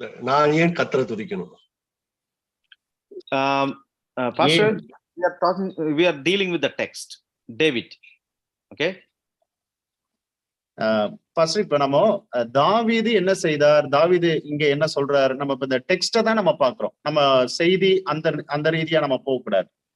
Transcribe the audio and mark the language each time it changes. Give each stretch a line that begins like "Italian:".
Tamil: நான் ஏன் கர்த்தரை துதிக்கணும்?
English: Pastor, we are dealing with the text, David. Okay.
Tamil: First இப்ப நம்ம தாவீது என்ன செய்தார், தாவீது இங்க என்ன சொல்றாரு, நம்ம இப்ப இந்த டெக்ஸ்ட தான் நம்ம பாக்குறோம். நம்ம செய்தி அந்த ரீதியா நம்ம போக கூடாது.